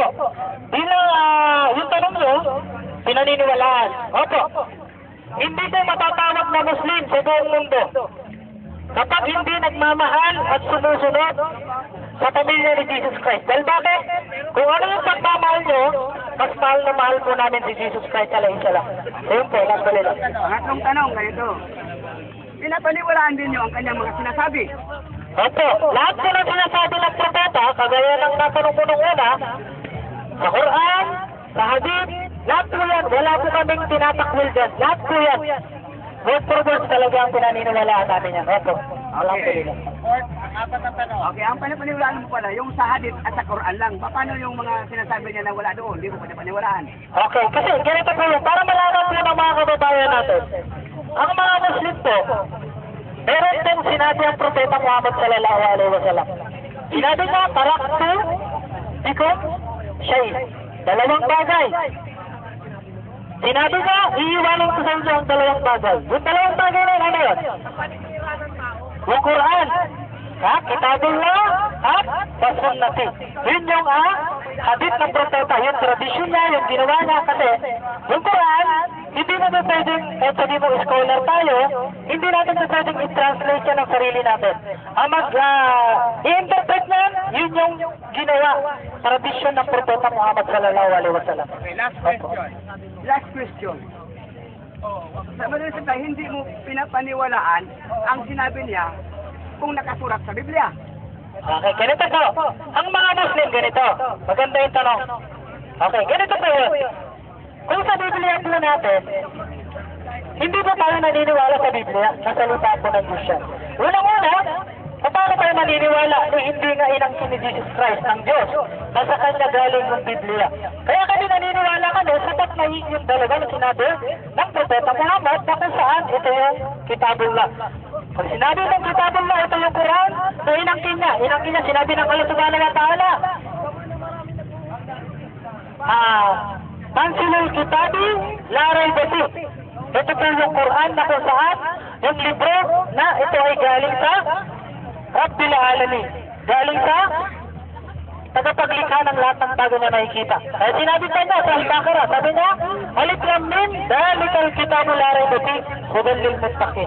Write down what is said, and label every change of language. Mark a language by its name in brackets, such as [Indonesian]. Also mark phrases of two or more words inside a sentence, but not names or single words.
[Filipino] Bilang yung tanong nyo, pinaniniwalaan. Opo. Hindi po matatawag na Muslim sa buong mundo kapag hindi nagmamahal at sumusunod sa pamilya ni Jesus Christ. Dahil bakit? Kung ano yung pagmamahal nyo, mas mahal na mahal po namin si Jesus Christ [Arabic] عليه السلام. [Filipino] Ayun po, alhamdulillah. Pangatlong tanong, ganito. Pinapaniwalaan din nyo ang kanyang mga sinasabi. Opo, lahat po ng sinasabi ng propeta, kagaya ng natanong ko nung una, sa Quran, sa Hadith, lahat po yan, wala po kaming tinatakwil dyan. Lahat po yan. [English] Word for word [Filipino] talaga ang pinaniniwalaan namin yan. Opo, alhamdulillah. Fourth, ang 4 na tanong. Okay, ang panapaniwalaan mo pala, yung sa hadith at sa Quran lang. Paano yung mga sinasabi niya na wala doon? Hindi mo panapaniwalaan. Okay, kasi ganito po yun, para malaman po ng mga kababayan natin, ang mga Muslim po, meron din sinabi ang Propeta Muhammad [Arabic] صلى الله عليه وسلم. [Filipino] Sinabi niya, [Arabic] تركت بكم شيء. [Filipino] Dalawang bagay. Sinabi niya, iiwanan ko sa inyo ang dalawang bagay. Yung dalawang bagay na ano yun? Yung Quran, Kitabullah, at Sunnati. Yun yung hadith ng Propeta, yung tradisyon niya, yung ginawa niya. Kasi yung Quran, hindi natin pwedeng, kahit sabi mo scholar tayo, hindi natin pwedeng i-translate yan ng sarili natin. Ang i-interpret niyan, yun yung ginawa, tradisyon ng Propeta Muhammad [Arabic] صلى الله عليه وسلم. [English] Okay, last question. Last question. [Filipino] Sa madalas na hindi mo pinapaniwalaan ang sinabi niya kung nakasurat sa Biblia. Okay, ganito po. Ang mga Muslim, ganito. Maganda yung tanong. Okay, ganito po yun. Kung sa Biblia po natin, hindi po tayo naniniwala sa Biblia na salita po ng Diyos siya. Unang-una, paano tayo maniniwala na hindi nga inangkin ni Jesus Christ ng Diyos na sa kanya galing yung Biblia? Kaya kami naniniwala kami sapat na yung dalawa na sinabi ng Propeta Muhammad na kung saan ito yung Kitabullah. Pag sinabi ng Kitabullah, ito yung Quran, so inangkin niya, sinabi ng Allah [Arabic] سبحانه وتعالى, تنزيل الكتاب لا ريب فيه. [Filipino] Ito po yung Quran na kung saan yung libro na ito ay galing sa [Arabic] رب العالمين. [Filipino] Galing sa tagapaglikha ng lahat ng bagay na nakikita. Kaya sinabi pa niya sa Al-Baqarah, sabi niya, [Arabic] الم ذلك الكتاب لا ريب فيه هدى للمتقين.